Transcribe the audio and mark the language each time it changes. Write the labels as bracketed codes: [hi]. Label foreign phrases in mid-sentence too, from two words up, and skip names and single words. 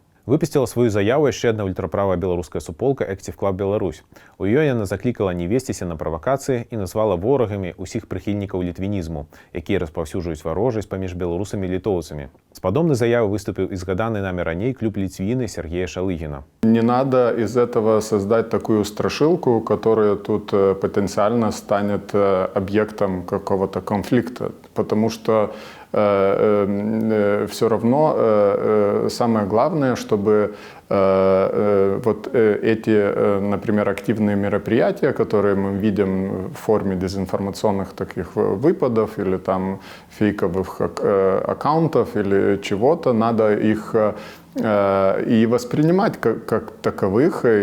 [be] Выпусціла сваю заяву яшчэ адна ультраправая беларуская суполка Active Club Беларусь. У ёй яна заклікала не весціся на правакацыі і назвала ворагамі ўсіх прыхільнікаў літвінізму, якія распаўсюджваюць варожасць паміж беларусамі і літоўцамі. З падобнай заявай выступіў і згаданы намі раней клуб Літвіны Сергея Шалыгіна. [ru] Не надо из этого создать такую страшилку, которая тут потенциально станет объектом какого-то конфликта, потому что все равно самое главное, чтобы вот эти, например, активные мероприятия, которые мы видим в форме дезинформационных таких выпадов или там фейковых аккаунтов или чего-то, надо их и воспринимать как таковых,